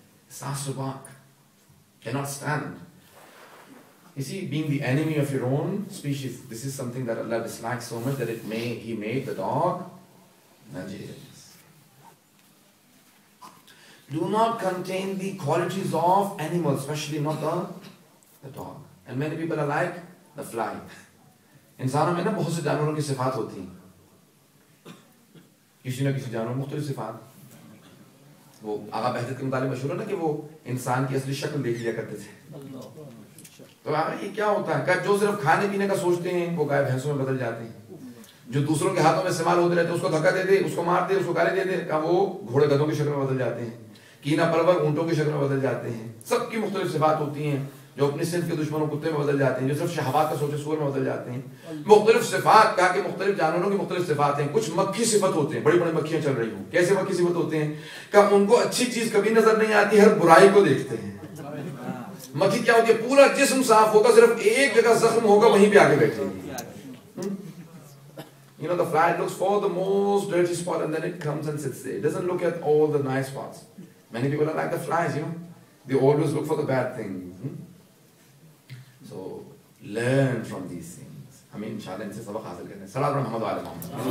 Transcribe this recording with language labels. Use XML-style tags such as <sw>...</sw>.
<en>Sasubak cannot stand. You see, being the enemy of your own species, this is something that Allah dislikes so much that He made the dog najis. Do not contain the qualities of animals, especially not the dog. And many people are like the fly.</en> <hi>इंसानों में ना बहुत से जानवरों की सिफात होती हैं. किसी न किसी जानवर मुख्तलिफ सिफात. वो आगा बहजत के मुताबिक मशहूर है ना कि वो इंसान की असली शक्ल देख लिया करते थे. तो आगे ये क्या होता है? जो सिर्फ खाने पीने का सोचते हैं वो गाय भैंसों में बदल जाते हैं. जो दूसरों के हाथों में इस्तेमाल होते रहते हैं उसको धक्का दे दे, उसको मार दे, उसको गाली दे दे, वो घोड़े गधों की शक्ल में बदल जाते हैं. कीना परवर ऊंटों की शक्ल में बदल जाते हैं. सबकी मुख्तलिफ सिफात होती हैं. जो अपनी सिंफ के दुश्मनों कुत्ते में बदल जाते हैं, जो सिर्फ शहवात का सोचे सूअर में बदल जाते हैं. मुख्तलिफ सिफात कहा कि मुख्तलिफ जानवरों की मुख्तलिफ सिफात हैं. कुछ मक्खी सिफत होते हैं, बड़ी बड़ी मक्खियां चल रही हो. कैसे मक्खी सिफत होते हैं? कि उनको अच्छी चीज कभी नजर नहीं आती, हर बुराई को देखते हैं. मक्खी क्या होती है? पूरा जिस्म साफ होगा, सिर्फ एक जगह जख्म होगा, वहीं पे आके बैठेगी.</hi> <en>The fly looks for the most dirty spot and then it comes and sits there. It doesn't look at all the nice spots. Many people are like the flies, They always look for the bad things. So, learn from these things.</en> <hi>हमें इंशाल्लाह इनसे सबक हासिल करने हैं. सलात मोहम्मद वाले मोहम्मद.</hi>